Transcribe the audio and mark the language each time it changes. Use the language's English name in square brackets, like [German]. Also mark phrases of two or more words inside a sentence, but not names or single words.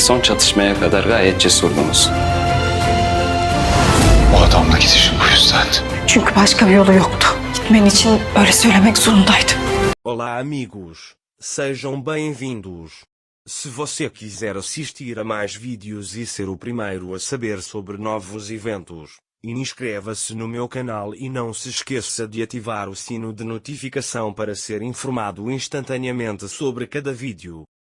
[Turkish] son çatışmaya kadar gayet cesurdunuz. O adamla gidişim bu yüzden. Çünkü başka bir yolu yoktu. Gitmen için öyle söylemek zorundaydım. [Portuguese] Olá, amigos. Sejam bem-vindos. Se você quiser assistir a mais vídeos e ser o primeiro a saber sobre novos eventos, inscreva-se no meu canal e não se esqueça de ativar o sino de notificação para ser informado instantaneamente sobre cada vídeo.